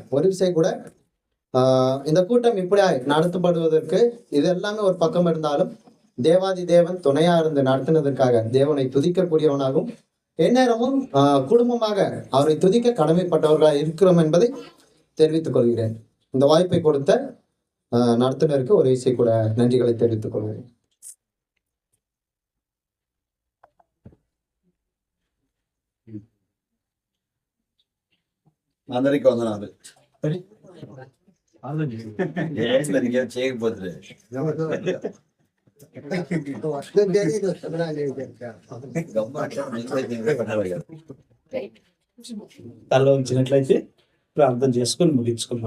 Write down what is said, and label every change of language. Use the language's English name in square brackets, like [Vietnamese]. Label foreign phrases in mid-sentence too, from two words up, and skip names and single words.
[Tamil] ஒரு விஷயம் கூட, இந்த கூட்டம் இப்படி நடத்தப்படுவதற்கு இது எல்லாமே ஒரு பக்கம் இருந்தாலும் தேவாதி தேவன் துணையா இருந்து நடத்தினதற்காக தேவனை துதிக்கக்கூடியவனாகவும் எந்நேரமும் குடும்பமாக அவரை துதிக்க கடமைப்பட்டவர்களாக இருக்கிறோம் என்பதை தெரிவித்துக் கொள்கிறேன். இந்த வாய்ப்பை கொடுத்த நடத்துனருக்கு ஒரு விஷயம் கூட நன்றிகளை தெரிவித்துக் கொள்கிறேன். [Telugu] అందరికి వందనాలు. చేయకపోతే తలలో ఉంచినట్లయితే ప్రార్థన చేసుకొని ముగించుకున్నాం.